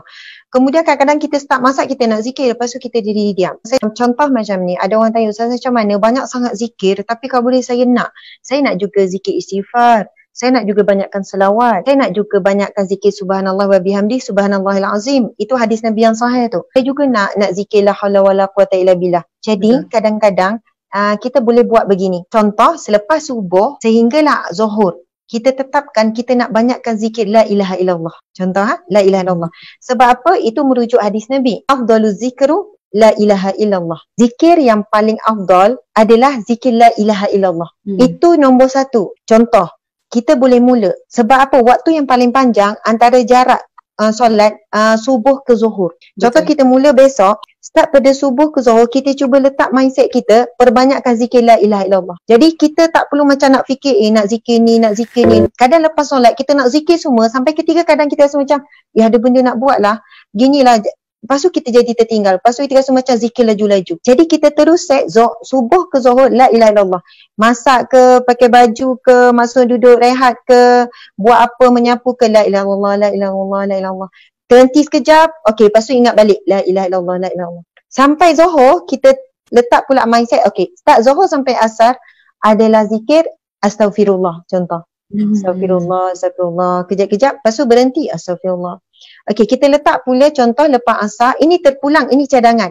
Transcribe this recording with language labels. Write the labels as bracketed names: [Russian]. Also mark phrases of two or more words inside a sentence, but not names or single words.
[Malay] Kemudian kadang-kadang kita start masak, kita nak zikir, lepas tu kita diri diam. Contoh macam ni, ada orang tanya, Ustaz macam mana, banyak sangat zikir, tapi kalau boleh saya nak juga zikir istighfar, saya nak juga banyakkan selawat, saya nak juga banyakkan zikir [Arabic] سبحان الله وبحمده سبحان الله العظيم. [Malay] Itu hadis Nabi yang sahih tu. Saya juga nak zikir [Arabic] لا حول ولا قوة إلا بالله. [Malay] Jadi kadang-kadang kita boleh buat begini. Contoh, selepas subuh sehinggalah zuhur, kita tetapkan kita nak banyakkan zikir [Arabic] لا إله إلا الله. [Malay] Contoh, [Arabic] لا إله إلا الله. [Malay] Sebab apa? Itu merujuk hadis Nabi. [Arabic] أفضل الذكر لا إله إلا الله. [Malay] Zikir yang paling afdal adalah zikir [Arabic] لا إله إلا الله. [Malay] Itu nombor satu. Contoh, kita boleh mula. Sebab apa? Waktu yang paling panjang antara jarak solat subuh ke zuhur. Contoh, kita mula besok, start pada subuh ke zuhur, kita cuba letak mindset kita, perbanyakkan zikir [Arabic] لا إله إلا الله. [Malay] Jadi kita tak perlu macam nak fikir, nak zikir ni, nak zikir ni. Kadang lepas solat, kita nak zikir semua, sampai ketiga kadang kita rasa macam, ada benda nak buat lah, ginilah. Lepas tu kita jadi tertinggal. Lepas tu kita rasa macam zikir laju-laju. Jadi kita terus set subuh ke zuhur [Arabic] لا إله إلا الله. [Malay] Masak ke, pakai baju ke, masuk duduk rehat ke, buat apa, menyapu ke, [Arabic] لا إله إلا الله، لا إله إلا الله، لا إله إلا الله. [Malay] Terhenti sekejap, okey, lepas tu ingat balik [Arabic] لا إله إلا الله، لا إله إلا الله. [Malay] Sampai zuhur kita letak pula mindset, okey, start zuhur sampai asar adalah zikir astaghfirullah, contoh. [Arabic] أستغفر الله، أستغفر الله. [Malay] Kejap-kejap, lepas tu berhenti, astaghfirullah. Okey, kita letak pula contoh lepas asar, ini terpulang, ini cadangan.